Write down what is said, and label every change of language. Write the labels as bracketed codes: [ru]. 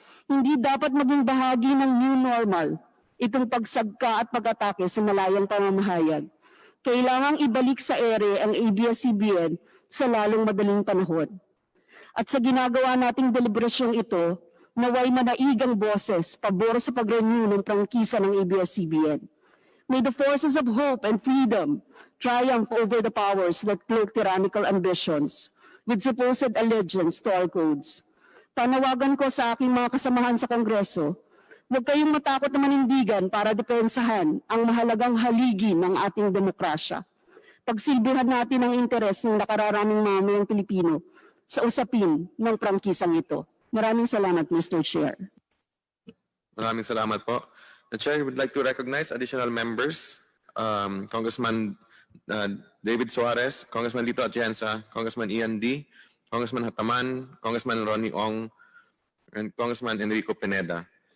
[tl] Hindi dapat maging bahagi ng new normal itong pagsagka at pag-atake sa malayang pamamahayag. Kailangang ibalik sa ere ang ABS-CBN sa lalong madaling panahon. At sa ginagawa nating deliberasyong ito, naway manaigang boses pabor sa pag-renew ng prangkisa ng ABS-CBN. [en] May the forces of hope and freedom triumph over the powers that cloak tyrannical ambitions with supposed allegiance to our codes. [tl] Panawagan ko sa aking mga kasamahan sa Kongreso, huwag kayong matakot na manindigan para depensahan ang mahalagang haligi ng ating demokrasya. Pagsilbihan natin ang interes ng nakararaming mamayang Pilipino sa usapin ng prangkisang ito. Maraming salamat, Mr. Chair. Maraming salamat po. [en] The Chair would like to recognize additional members, Congressman David Suarez, Congressman Lito Atienza, Congressman Ian D., Congressman Hataman, Congressman Ronnie Ong, and Congressman Enrico Pineda.